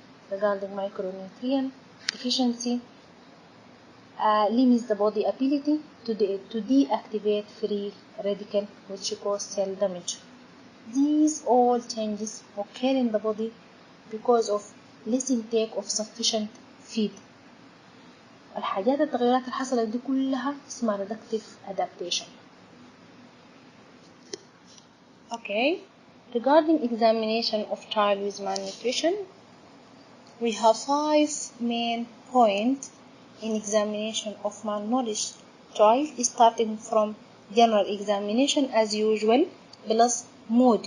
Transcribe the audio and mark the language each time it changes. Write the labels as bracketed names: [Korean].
[English] Regarding micronutrient deficiency, limits the body ability to deactivate free radical which cause cell damage. These all changes occur in the body because of less intake of sufficient feed. [Arabic] الحاجات التغيرات اللي حصلت دي كلها اسمها reductive adaptation. [English] Okay, regarding examination of child with malnutrition, we have 5 main points in examination of malnourished child, starting from general examination as usual, plus mood.